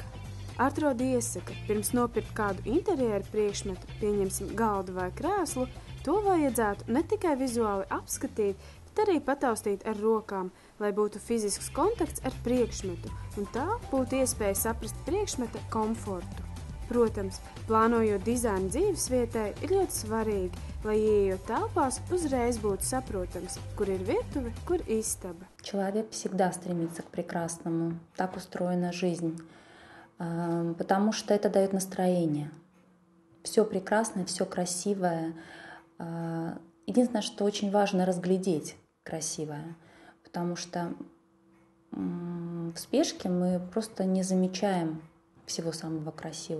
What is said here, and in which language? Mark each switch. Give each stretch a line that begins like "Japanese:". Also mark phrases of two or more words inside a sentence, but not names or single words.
Latvian: Artrod iesaka, pirms nopirkt kādu interjeru priekšmetu, pieņemsim galdu vai krēslu, to vajadzētu ne tikai vizuāli apskatīt, bet arī pataustīt ar rokām, lai būtu fizisks kontakts ar priekšmetu, un tā būtu iespēja saprast priekšmeta komfortu. Protams, plānojot dizainu dzīvesvietai, ir ļoti svarīgi, lai ieejot telpās, uzreiz būtu saprotams, kur ir virtuve, kur istaba.
Russian: Человек всегда стремится к прекрасному, так устроена жизнь, потому что это дает настроение. Все прекрасное, все красивое. Единственное, что очень важно разглядеть красивое, потому что в спешке мы просто не замечаем всего самого красивого.